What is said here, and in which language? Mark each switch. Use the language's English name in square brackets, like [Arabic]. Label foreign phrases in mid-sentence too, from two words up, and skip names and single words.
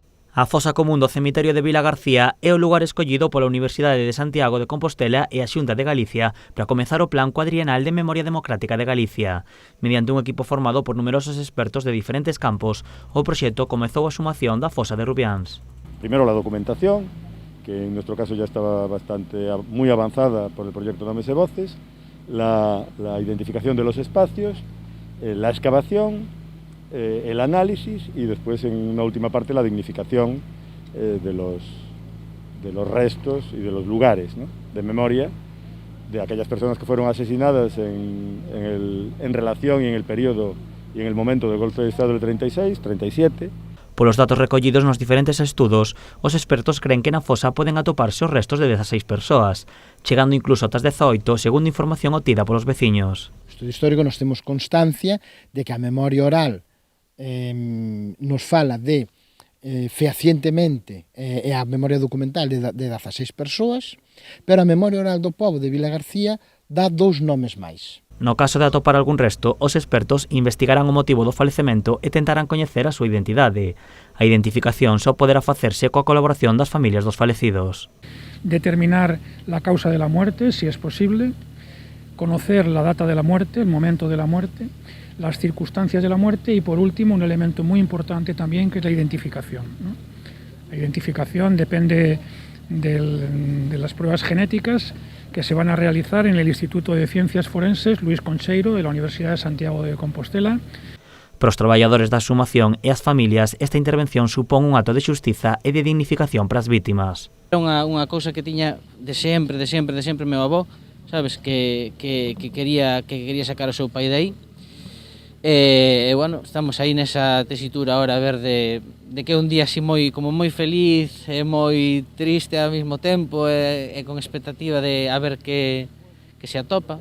[Galician] A fosa común do cemiterio de Vilagarcía é o lugar escollido pola Universidade de Santiago de Compostela e a Xunta de Galicia para comezar o Plan Cuadrienal de Memoria Democrática de Galicia. Mediante un equipo formado por numerosos expertos de diferentes campos, o proxecto comezou a sumación da fosa de Rubiáns. [Spanish] Primero la documentación, que en nuestro caso ya estaba muy avanzada por el proyecto Nombres y Voces, la identificación de los espacios, la excavación, el análisis y después en una última parte la dignificación de los restos y de los lugares, ¿no?, de memoria de aquellas personas que fueron asesinadas en relación y en el periodo y en el momento del golpe de Estado del 36, 37. [Galician] Polos datos recollidos nos diferentes estudos, os expertos creen que na fosa poden atoparse os restos de 16 persoas, chegando incluso ata as 18, segundo información obtida polos veciños. No estudo histórico nos temos constancia de que a memoria oral nos fala de fehacientemente e a memoria documental de 16 persoas, pero a memoria oral do pobo de Vilagarcía dá 2 nomes máis. No caso de atopar algún resto, os expertos investigarán o motivo do falecemento e tentarán coñecer a súa identidade. A identificación só poderá facerse coa colaboración das familias dos falecidos. [Spanish] Determinar la causa de la muerte, si es posible, conocer la data de la muerte, el momento de la muerte, las circunstancias de la muerte y, por último, un elemento muy importante también, que es la identificación, ¿no? La identificación depende de las pruebas genéticas que se van a realizar en el Instituto de Ciencias Forenses Luis Concheiro de la Universidad de Santiago de Compostela. [Galician] Para os traballadores da exhumación e as familias, esta intervención supón un acto de xustiza e de dignificación para as vítimas. Era unha cousa que tiña de sempre meu avó, sabes, que quería sacar o seu pai de aí. E bueno, estamos aí nesa tesitura ahora a ver de que é un día así moi feliz e moi triste ao mesmo tempo e con expectativa de a ver que se atopa.